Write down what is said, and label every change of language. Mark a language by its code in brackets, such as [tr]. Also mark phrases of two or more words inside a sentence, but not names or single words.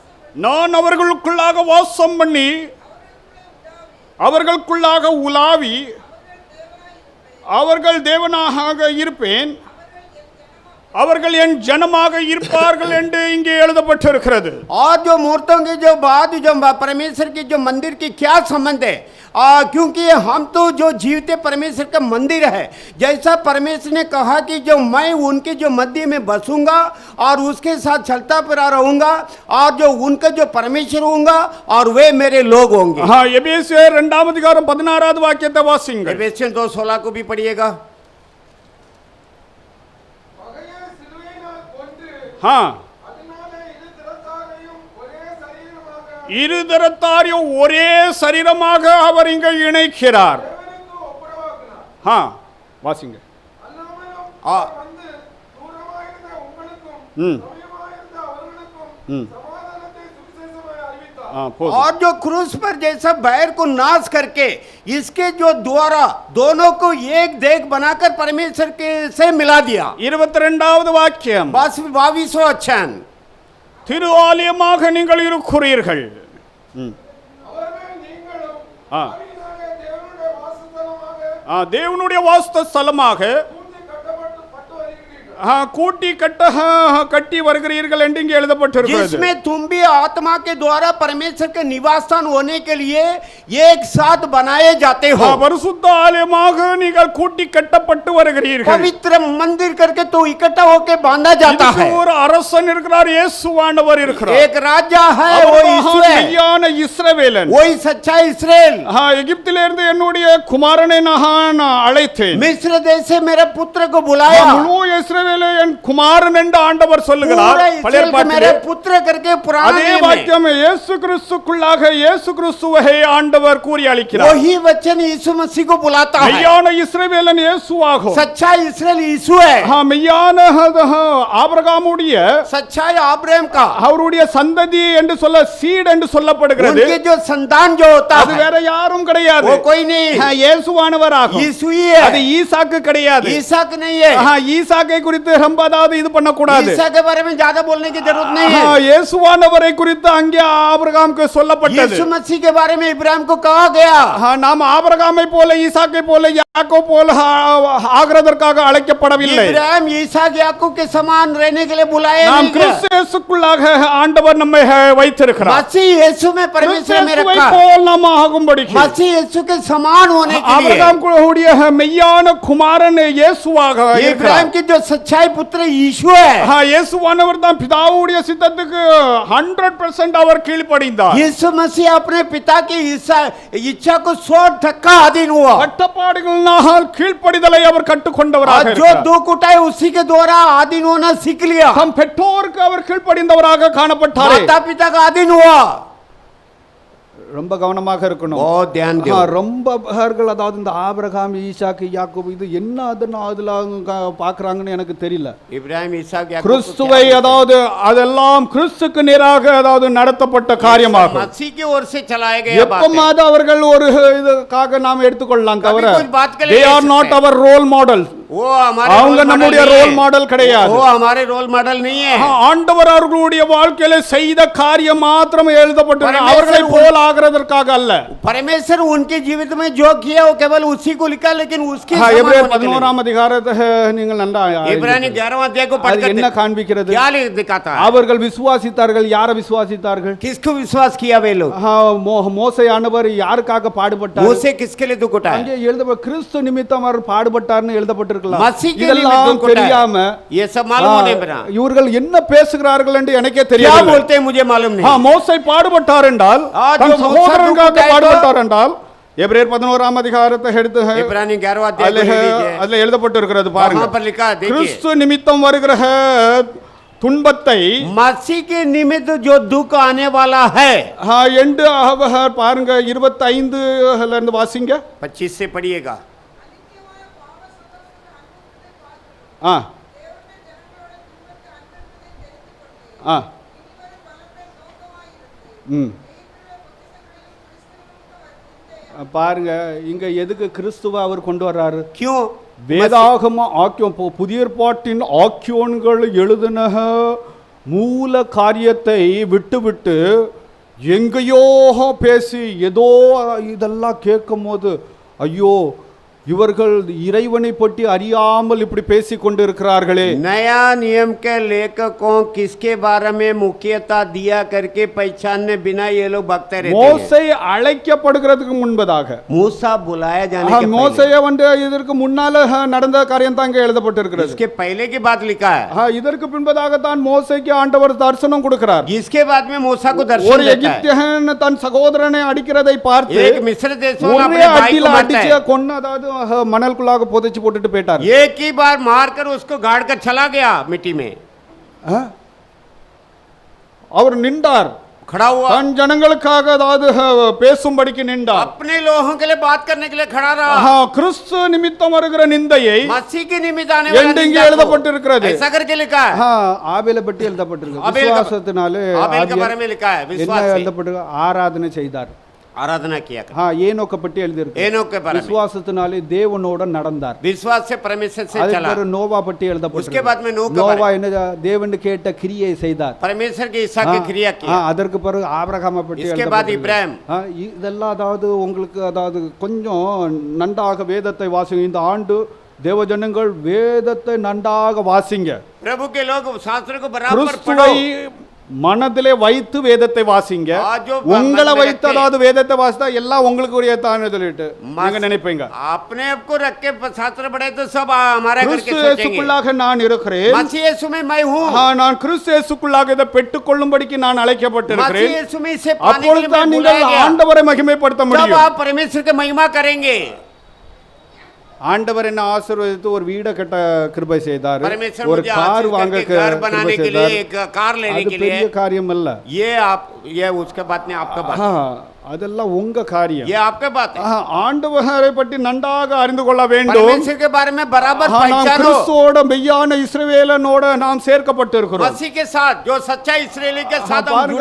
[ta] நான் அவர்களுக்குள்ளாக வாசம் பண்ணி அவர்களுக்குள்ளாக உலாவி அவர்கள் தேவனாக இருப்பேன், அவர்கள் என் ஜனமாக இருப்பார்கள் என்று இங்கே எழுதப்பட்டிருக்கிறது. [hi] और जो मूर्तों के जो बाद जो परमेश्वर के जो मंदिर की क्या संबंध है, क्योंकि हम तो जो जीवते परमेश्वर का मंदिर है, जैसा परमेश्वर ने कहा कि जो मैं उनके जो मध्य में बसूंगा और उसके साथ चलता फिरा रहूंगा और जो उनका जो परमेश्वर होऊंगा और वे मेरे लोग होंगे. [ta] எபேசியர் 2:16 வாக்கியத்தை வாசிங்கள். [hi] एफेसियन 2:16 को भी पढ़िएगा. [ta] இருதரத்தாரையும் ஒரே சரீரமாக அவர் இங்க இணைக்கிறார். வாசிங்க. [hi] और जो क्रूस पर जैसा बैर को नाश करके इसके जो द्वारा दोनों को एक देख बनाकर परमेश्वर के से मिला दिया. [ta] 22வது வாக்கியம். [hi] 22वां वचन. [ta] திரு ஆலயமாக நீங்கள் இருக்கிறீர்கள். தேவனுடைய வாசஸ்தலமாக கூட்டி கட்டி வருகிறீர்கள் என்று இங்கே எழுதப்பட்டிருக்கிறது. [hi] जिसमें तुम भी आत्मा के द्वारा परमेश्वर के निवास स्थान होने के लिए एक साथ बनाए जाते हो. [ta] பரிசுத்த ஆலயமாக நீங்கள் கூட்டி கட்டப்பட்டு வருகிறீர்கள். [hi] पवित्र मंदिर करके तो इकट्ठा होके बांधा जाता है. [ta] ஒரு அரசன் இருக்கிறார், இயேசுவானவர் இருக்கிறார். [hi] एक राजा है, वो यीशु है. [ta] மெய்யான இஸ்ரவேலன், [hi] वही सच्चा इस्राएल. [ta] எகிப்திலிருந்து என்னுடைய குமாரனை நான் அழைத்தேன், [hi] मिस्र देश से मेरे पुत्र को बुलाया. [ta] முழு இஸ்ரவேல் என் குமாரன் என்று ஆண்டவர் சொல்லுகிறார். பழைய [hi] मेरे पुत्र करके पुराने [ta] அதே வாக்கியம் இயேசு கிறிஸ்துக்குள்ளாக இயேசு கிறிஸ்துவை ஆண்டவர் கூறி அளிக்கிறார். [hi] वही वचन यीशु मसीह को बुलाता है. [ta] மெய்யான இஸ்ரவேலன் இயேசுவாகும். [hi] सच्चा इस्राएल यीशु है. [ta] மெய்யான ஆபிரகாமுடைய [hi] सच्चाई अब्राहम का [ta] அவருடைய சந்ததி என்று சொல்ல சீட் என்று சொல்லப்படுகிறது. [hi] उनके जो संतान जो होता [ta] அது வேற யாரும் கிடையாது, [hi] वो कोई नहीं. [ta] இயேசுவானவர் ஆகும். [hi] यीशु ही है. [ta] அது ஈசாக்கு கிடையாது. [hi] ईसाक नहीं है. [ta] ஈசாக்கை குறித்து ரொம்ப அதாவது இது பண்ண கூடாது. [hi] ईसा के बारे में ज्यादा बोलने की जरूरत नहीं है. [ta] இயேசுவானவரை குறித்து அங்கே ஆபிரகாமுக்கு சொல்லப்பட்டது. [hi] यीशु मसीह के बारे में इब्राहिम को कहा गया. [ta] நாம் ஆபிரகாமை போல ஈசாக்கை போல யாக்கோब போல ஆகிறதற்காக அழைக்கப்படவில்லை. [hi] इब्राहिम ईसाक याकूब के समान रहने के लिए बुलाए [ta] நாம் [hi] नहीं. [ta] கிறிஸ்து இயேசுக்குள்ளாக ஆண்டவர் நம்மை வைத்திருக்கிறார். [hi] मसीह यीशु में परमेश्वर में रखा. [ta] போல் நாம் ஆகும்படி [hi] मसीह यीशु के समान होने के लिए [ta] ஆபிரகாம் கூடிய மெய்யான குமாரன் இயேசுவாக இருக்கிறார். [hi] इब्राहिम की जो सच्चाई पुत्र यीशु है. [ta] இயேசுவானவர் தான் பிதாவுடைய சித்தத்துக்கு 100% அவர் கீழ்ப்படிந்தார். [hi] यीशु मसीह अपने पिता की इच्छा को 100% अधीन हुआ. [ta] கட்டப்பாடுகளினால் கீழ்ப்படிதலை அவர் கற்றுக்கொண்டவராக [hi] जो दुख उठाए उसी के द्वारा अधीन होना सीख लिया. [ta] தம் பெற்றோருக்கு அவர் கீழ்ப்படிந்தவராக காணப்பட்டார். [hi] माता पिता का अधीन हुआ. [ta] ரொம்ப கவனமாக இருக்கணும். [hi] बहुत ध्यान दो. [ta] ரொம்ப அதாவது இந்த ஆபிரகாம் ஈசாக்கு யாக்கோபு இது என்ன அதுல பாக்குறாங்கன்னு எனக்கு தெரியல. இப்ராஹிம் ஈசாக் யாக்கோபு கிறிஸ்துவை அதாவது அதெல்லாம் கிறிஸ்துக்கு நேராக அதாவது நடத்தப்பட்ட காரியமாகும். [hi] मसीह की ओर से चलाए गए बात है. [ta] எப்பமாவது அவர்கள் ஒரு இதுக்காக நாம் எடுத்துக்கொள்ளலாம் தவிர [en] they are not our role model. [hi] वो हमारे [ta] அவங்க நம்முடைய [en] role model [ta] கிடையாது. [hi] वो हमारे [en] role model [hi] नहीं है. [ta] ஆண்டவர் அவர்களுடைய வாழ்க்கையில செய்த காரியம் மாத்திரம் எழுதப்பட்டிருக்கிறது, அவர்களை போல ஆகிறதற்காக அல்ல. [hi] परमेश्वर उनके जीवित में जो किया वो केवल उसी को लिखा, लेकिन उसके [ta] எபிரேயர் 11ஆம் அதிகாரத்தை நீங்கள் நல்லா [hi] इब्रानी 11वां अध्याय को पढ़कर [ta] என்ன காண்பிக்கிறது? [hi] क्या दिखाता है? [ta] அவர்கள் விசுவாசித்தார்கள். யாரை விசுவாசித்தார்கள்? [hi] किसको विश्वास किया वे लोग? [ta] மோசே ஆண்டவர் யாருக்காக பாடுபட்டார்? [hi] मोसे किसके लिए दुख उठाया? [ta] அங்கே எழுதப்பட்ட கிறிஸ்து நிமித்தம் அவர் பாடுபட்டார்னு எழுதப்பட்டிருக்கலாம். [hi] मसीह के लिए दुख उठाया. ये सब मालूम नहीं बना. [ta] இவர்கள் என்ன பேசுகிறார்கள் என்று எனக்கே [hi] क्या [ta] தெரியவில்லை. [hi] बोलते हैं मुझे मालूम नहीं. [ta] மோசே பாடுபட்டார் என்றால் தன் சகோதரனுக்காக பாடுபட்டார் என்றால் எபிரேயர் 11ஆம் அதிகாரத்தை எடுத்து [hi] इब्रानी 11वां अध्याय को ले लीजिए. [ta] அதுல எழுதப்பட்டிருக்கிறது பாருங்க. [hi] वहां पर लिखा है, देखिए. [ta] கிறிஸ்து நிமித்தம் வருகிற துன்பத்தை [hi] मसीह के निमित्त जो दुख आने वाला है [ta] என்று பாருங்க 25ல இருந்து வாசிங்க. [hi] 25 से पढ़िएगा. [ta] பாருங்க இங்க எதுக்கு கிறிஸ்துவ அவர் கொண்டு வர்றாரு? [hi] क्यों? [ta] வேதாகம ஆக்கியோன் புதிய ஏற்பாட்டின் ஆக்கியோன்கள் எழுதின மூல காரியத்தை விட்டு எங்கேயோ பேசி ஏதோ இதெல்லாம் கேட்கும் போது ஐயோ இவர்கள் இறைவனை பற்றி அறியாமல் இப்படி பேசிக் கொண்டிருக்கிறார்களே. [hi] नया नियम के लेखकों किसके बारे में मुख्यता दिया करके पहचानने बिना ये लोग बकते रहते हैं. [ta] மோசே அழைக்கப்படுகிறதுக்கு முன்பதாக [hi] मूसा बुलाया जाने के पहले, [ta] மோசேய வந்து இதற்கு முன்னால நடந்த காரியம் தான் இங்கே எழுதப்பட்டிருக்கிறது. [hi] इसके पहले की बात लिखा है. [ta] இதற்கு பின்பதாகத்தான் மோசேக்கு ஆண்டவர் தரிசனம் கொடுக்கிறார். [hi] इसके बाद में मूसा को दर्शन [ta] ஒரு [hi] देता है. [ta] எகிப்தியன் தன் சகோதரனை அடிக்கிறதை பார்த்து [hi] एक मिस्र देशों में [ta] ஒரே [hi] अपने भाई [ta] அடியில [hi] को मारता [ta] அடிச்சு [hi] है. [ta] கொன்னு அதாவது மணலுக்குள்ளாக புதைச்சு போட்டுட்டு போயிட்டார். [hi] एक ही बार मारकर उसको गाड़ कर चला गया मिट्टी में. [ta] அவர் நின்றார், [hi] खड़ा हुआ, [ta] தன் ஜனங்களுக்காக அதாவது பேசும்படிக்கு நின்றார். [hi] अपने लोगों के लिए बात करने के लिए खड़ा रहा. [ta] கிறிஸ்து நிமித்தம் வருகிற நிந்தையை [hi] मसीह के निमित्त आने वाला [ta] எங்கே [hi] निंदा को [ta] எழுதப்பட்டிருக்கிறது. [hi] ऐसा करके लिखा है. [ta] ஆபேலை பற்றி எழுதப்பட்டிருக்கு. [hi] ஆபேல் का- [ta] விசுவாசத்தினாலே [hi] आबेल के बारे में लिखा है. [ta] என்ன [hi] विश्वास से [ta] எழுதப்பட்டிருக்கு? ஆராதனை செய்தார். [hi] आराधना किया. [ta] ஏனோக்க பற்றி எழுதியிருக்கு. [hi] एनोक के बारे में [ta] விசுவாசத்தினாலே தேவனோட நடந்தார். [hi] विश्वास से परमेश्वर से [ta] அதுக்கு [hi] चला. [ta] பிறகு நோவா பற்றி [hi] उसके [ta] எழுதப்பட்டிருக்கு. [hi] बाद में नूह का [ta] நோவா [hi] बारे- [ta] என்ன தேவன் கேட்ட கிரியை செய்தார். [hi] परमेश्वर की इच्छा की क्रिया किया. [ta] அதற்கு பிறகு ஆபிரகாமை பற்றி [hi] इसके बाद [ta] எழுதப்பட்டிருக்கு. [hi] इब्राहिम. [ta] இதெல்லாம் அதாவது உங்களுக்கு அதாவது கொஞ்சம் நன்றாக வேதத்தை வாசிங்க. இந்த ஆண்டு தேவஜனங்கள் வேதத்தை நன்றாக வாசிங்க. [hi] प्रभु के लोग शास्त्र को बराबर [ta] கிறிஸ்துவை [hi] पढ़ो. [ta] மனதிலே வைத்து வேதத்தை வாசிங்க. ஆஜோ உங்களை [hi] मन में [ta] வைத்து [hi] रखे। [ta] அதாவது வேதத்தை வாசித்தா எல்லாம் உங்களுக்கு உரிய தானே சொல்லிட்டு நீங்க நினைப்பீங்க. [hi] अपने आप को रख के शास्त्र पढ़े तो सब हमारा करके [ta] கிறிஸ்து [hi] सोचेंगे. [ta] இயேசுக்குள்ளாக நான் இருக்கிறேன். [hi] मसीह यीशु में मैं हूँ. [ta] நான் கிறிஸ்து இயேசுக்குள்ளாக இதை பெற்றுக்கொள்ளும்படிக்கு நான் [hi] मसीह [ta] அழைக்கப்பட்டிருக்கிறேன். [hi] यीशु में इसे पाने के लिए [ta] அப்பொழுது [hi] मैं [ta] தான் [hi] बुलाया [ta] நீங்கள் [hi] गया. [ta] ஆண்டவரை மகிமைப்படுத்த [hi] जब [ta] முடியும். [hi] आप परमेश्वर की महिमा करेंगे. [ta] ஆண்டவர் என்ன ஆசீர்வதித்து ஒரு வீட கட்ட கிருபை செய்தார். [hi] परमेश्वर [ta] ஒரு [hi] मुझे [ta] கார் [hi] आशीष [ta] வாங்க [hi] करके घर बनाने [ta] கிருபை [hi] के लिए, [ta] செய்தார். [hi] एक कार लेने [ta] அது [hi] के [ta] பெரிய [hi] लिए. [ta] காரியம் அல்ல. [hi] ये उसके बात नहीं, आपका बात. [ta] அதெல்லாம் உங்க காரியம். [hi] ये आपका बात है. [ta] ஆண்டவரை பற்றி நன்றாக அறிந்து கொள்ள வேண்டும். [hi] परमेश्वर के बारे में बराबर [ta] நாம் [hi] पहचानो. [ta] கிறிஸ்துவோட மெய்யான இஸ்ரவேலனோட நாம் சேர்க்கப்பட்டிருக்கிறோம். [hi] मसीह के साथ, जो सच्चा इस्राएली के साथ हम जुड़े.